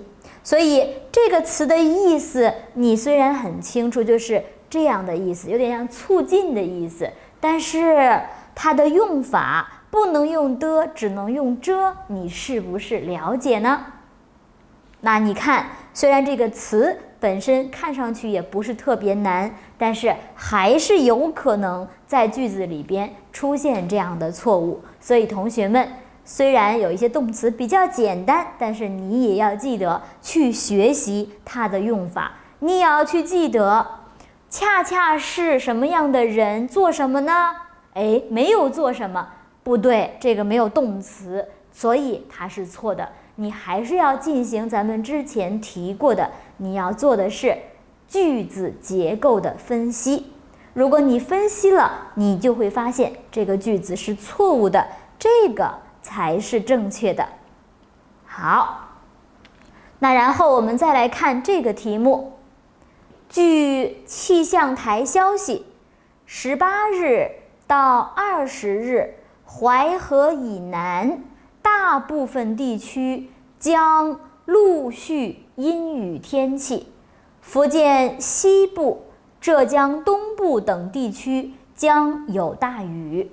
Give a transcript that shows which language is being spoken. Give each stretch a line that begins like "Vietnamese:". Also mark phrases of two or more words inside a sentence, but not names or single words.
Chinese: 所以這個詞的意思你雖然很清楚，就是這樣的意思，有點像促進的意思，但是它的用法不能用的，只能用着，你是不是了解呢？那你看，雖然這個詞本身看上去也不是特別難，但是還是有可能在句子裡邊出現這樣的錯誤。所以同學們，雖然有一些動詞比較簡單，但是你也要記得去學習它的用法。你也要去記得，恰恰是什麼樣的人做什麼呢？沒有做什麼，不對，這個沒有動詞，所以它是錯的。你還是要進行咱們之前提過的，你要做的是句子結構的分析。如果你分析了，你就會發現這個句子是錯誤的，這個才是正確的。好，那然後我們再來看這個題目。據氣象台消息，18日到20日，淮河以南大部分地區將陸續陰雨天氣，福建西部、浙江東部等地區將有大雨。